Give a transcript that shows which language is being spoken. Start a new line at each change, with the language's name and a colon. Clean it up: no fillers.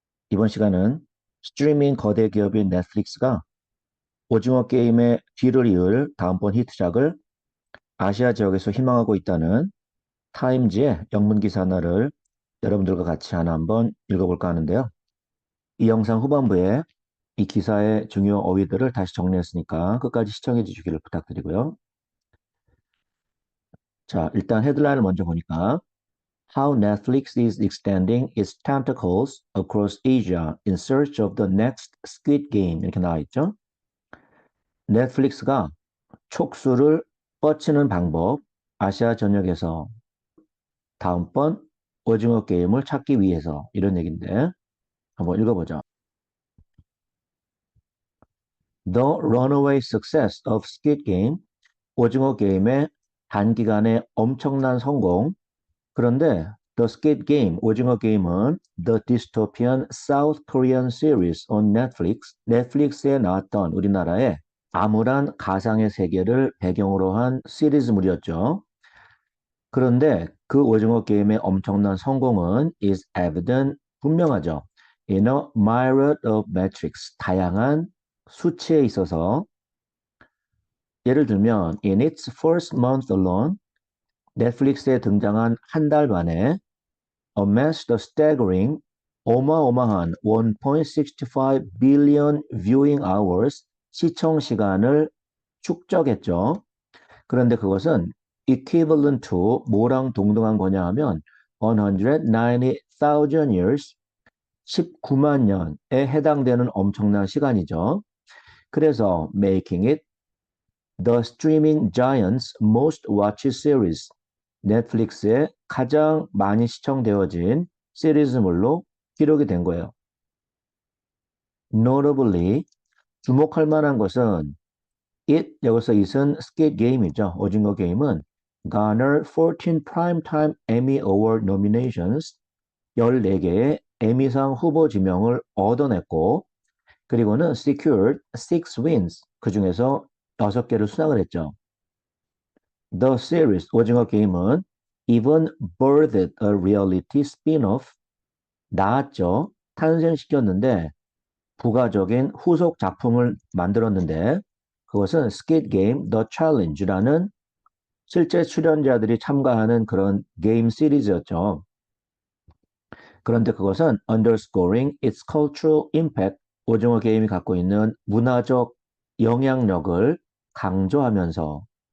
Korean: 이번 시간은 스트리밍 거대 기업인 넷플릭스가 오징어 게임의 뒤를 이을 다음번 히트작을 아시아 지역에서 희망하고 있다는 타임지의 영문 기사 하나를 여러분들과 같이 하나 한번 읽어볼까 하는데요. 이 영상 후반부에 이 기사의 중요 어휘들을 다시 정리했으니까 끝까지 시청해 주시기를 부탁드리고요. 자, 일단 헤드라인을 먼저 보니까
English: How Netflix is extending its tentacles across Asia in search of the next Squid Game
Korean: 이렇게 나와 있죠. 넷플릭스가 촉수를 뻗치는 방법, 아시아 전역에서 다음번 오징어 게임을 찾기 위해서 이런 얘기인데 한번 읽어보죠.
English: The runaway success of Squid Game,
Korean: 오징어 게임의 단기간의 엄청난 성공. 그런데
English: The Squid Game,
Korean: 오징어 게임은
English: The Dystopian South Korean Series on Netflix,
Korean: 넷플릭스에 나왔던 우리나라의 암울한 가상의 세계를 배경으로 한 시리즈물이었죠. 그런데 그 오징어 게임의 엄청난 성공은
English: is evident,
Korean: 분명하죠.
English: In a myriad of metrics,
Korean: 다양한 수치에 있어서 예를 들면
English: in its first month alone,
Korean: 넷플릭스에 등장한 한 달 만에
English: amassed the staggering,
Korean: 어마어마한
English: 1.65 billion viewing hours,
Korean: 시청 시간을 축적했죠. 그런데 그것은
English: equivalent to
Korean: 뭐랑 동등한 거냐 하면
English: 190,000 years,
Korean: 19만 년에 해당되는 엄청난 시간이죠. 그래서
English: making it the streaming giant's most watched series,
Korean: 넷플릭스의 가장 많이 시청되어진 시리즈물로 기록이 된 거예요.
English: Notably,
Korean: 주목할 만한 것은 It, 여기서 it은 Squid Game이죠. 오징어 게임은
English: garnered 14 Primetime Emmy Award nominations,
Korean: 14개의 에미상 후보 지명을 얻어냈고, 그리고는
English: secured 6 wins,
Korean: 그 중에서 6개를 수상을 했죠.
English: The series,
Korean: 오징어 게임은
English: even birthed a reality spin-off,
Korean: 나왔죠. 탄생시켰는데, 부가적인 후속 작품을 만들었는데, 그것은 Squid Game The Challenge라는 실제 출연자들이 참가하는 그런 게임 시리즈였죠. 그런데 그것은
English: underscoring its cultural impact,
Korean: 오징어 게임이 갖고 있는 문화적 영향력을 강조하면서